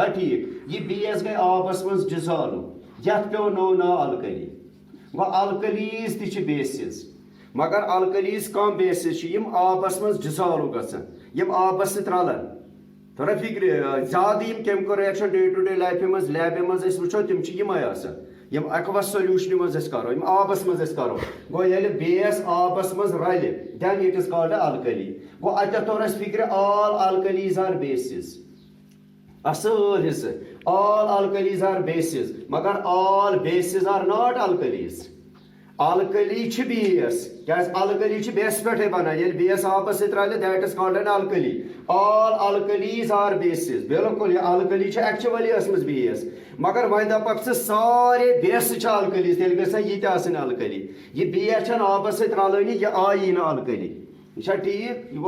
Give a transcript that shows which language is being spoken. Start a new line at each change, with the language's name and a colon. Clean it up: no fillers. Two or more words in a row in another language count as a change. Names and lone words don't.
Kashmiri: ٹھیک یہِ بیس گٔے آبس منٛز ڈِزالو یتھ پیٚو نوٚو ناو الکلی گوٚو الکلیٖز تہِ چھِ بیسز مگر الکلیٖز کم بیسز چھِ یِم آبس منٛز ڈِزالو گژھان یِم آبس سۭتۍ رلان توٚرا فِکرِ زیادٕ یِم
English: chemical reaction day to day
Kashmiri: لایفہِ منٛز لیبہِ منٛز أسۍ وٕچھو تِم چھِ یِمے آسان یِم ایکوس سولوٗشنہِ منٛز أسۍ کرو یِم آبس منٛز أسۍ کرو گوٚو ییٚلہِ بیس آبس منٛز رلہِ دین
English: it is called alkali
Kashmiri: گوٚو اتٮ۪تھ توٚر اَسہِ فِکرِ
English: all alkalis are bases
Kashmiri: اصل حصہٕ
English: all alkalis are bases
Kashmiri: مگر
English: all bases are not alkalis
Kashmiri: الکلی چھِ بیس کیٛازِ الکلی چھِ بیسہٕ پٮ۪ٹھے بنان ییٚلہِ بیس آبس سۭتۍ رلہِ
English: that is called an alkali all alkalis are bases
Kashmiri: بالکل یہِ الکلی چھِ ایکچُؤلی ٲسمٕژ بیس مگر وۄنۍ دپکھ ژٕ سارے بیسہٕ چھِ الکلیٖز تیٚلہِ گژھِ یہِ تہِ آسٕنۍ الکلی یہِ بیس چھنہٕ آبس سۭتۍ رلٲنی یہِ آیی نہٕ الکلی یہِ چھا ٹھیک یہِ